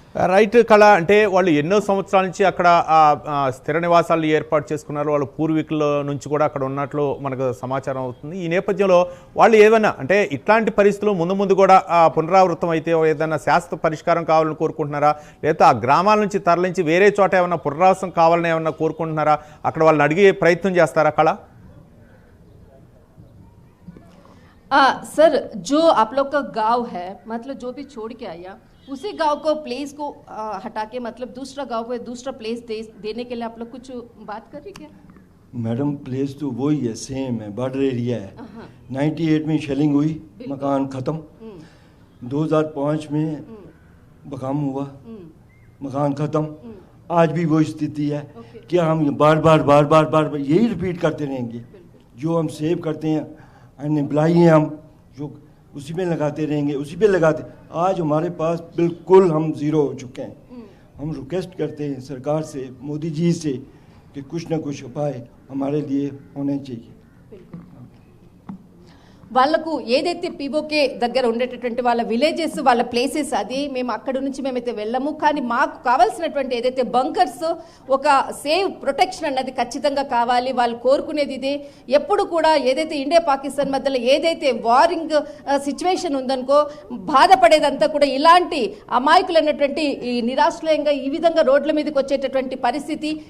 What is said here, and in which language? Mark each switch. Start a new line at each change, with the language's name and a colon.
Telugu: Right కళ, అంటే వాళ్ళు ఎన్నో సంవత్సరాల నుంచి అక్కడ స్థిర నివాసాలు ఏర్పాటు చేసుకున్నారు, వాళ్ళ పూర్వీకుల నుంచి కూడా అక్కడ ఉన్నట్లు మనకు సమాచారం అవుతుంది. ఈ నేపథ్యంలో వాళ్ళు ఏమైనా అంటే ఇట్లాంటి పరిస్థితులు ముందు కూడా పునరావృతం అయితే ఏదైనా శాశ్వత పరిష్కారం కావాలని కోరుకుంటున్నారా, లేదా ఆ గ్రామాల నుంచి తరలించి వేరే చోట ఏమైనా పునరావాసం కావాలని ఏమన్నా కోరుకుంటున్నారా, అక్కడ వాళ్ళని అడిగే ప్రయత్నం చేస్తారా కళ?
Hindi: सर, जो आप लोग का गांव है मतलब जो भी छोड़ के आया उसी गांव को प्लेस को हटा के मतलब दूसरा गांव को दूसरा प्लेस देने के लिए आप लोग कुछ बात कर रही क्या? मैडम प्लेस तो वही है, सेम है, बॉर्डर एरिया है। 98 में शेलिंग हुई, मकान ख़त्म। 2005 में बकाम हुआ, मकान ख़त्म। आज भी वो स्थिति है। क्या हम बार बार यही रिपीट करते रहेंगे? जो हम सेव करते हैं, अनएम्प्लॉय हैं हम, जो उसी पे लगाते रहेंगे, उसी पे लगाते। आज हमारे पास बिल्कुल हम ज़ीरो हो चुके हैं। हम रिक्वेस्ट करते हैं सरकार से, मोदी जी से, कि कुछ ना कुछ उपाय हमारे लिए होने चाहिए।
Telugu: వాళ్ళకు ఏదైతే పీఓకే దగ్గర ఉండేటటువంటి వాళ్ళ విలేజెస్, వాళ్ళ ప్లేసెస్, అది మేము అక్కడ నుంచి మేమైతే వెళ్ళము. కానీ మాకు కావాల్సినటువంటి ఏదైతే బంకర్స్, ఒక సేవ్ ప్రొటెక్షన్ అన్నది ఖచ్చితంగా కావాలి. వాళ్ళు కోరుకునేది ఇదే. ఎప్పుడు కూడా ఏదైతే ఇండియా పాకిస్తాన్ మధ్యలో ఏదైతే వారింగ్ సిచ్యువేషన్ ఉందనుకో, బాధపడేదంతా కూడా ఇలాంటి అమాయకులైనటువంటి ఈ నిరాశ్రయంగా ఈ విధంగా రోడ్ల మీదకి వచ్చేటటువంటి పరిస్థితి.